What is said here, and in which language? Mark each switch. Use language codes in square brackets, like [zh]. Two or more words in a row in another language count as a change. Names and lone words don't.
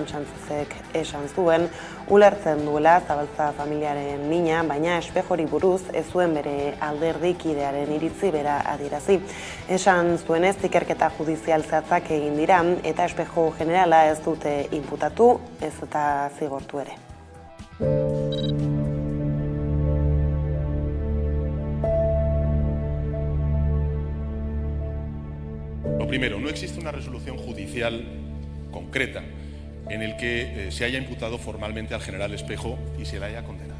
[eu] Sánchezek esan zuen ulertzen duela Zabaltza familiaren mina, baina Espejori buruz ez zuen bere alderdikidearen iritzi bera adierazi. Esan zuenez ikerketa judizial zehatzak egin dira eta Espejo generala ez dute inputatu, ez eta zigortu ere. [es] Lo primero, no existe una resolución judicial concreta en el que se haya imputado formalmente al general Espejo y se le haya condenado.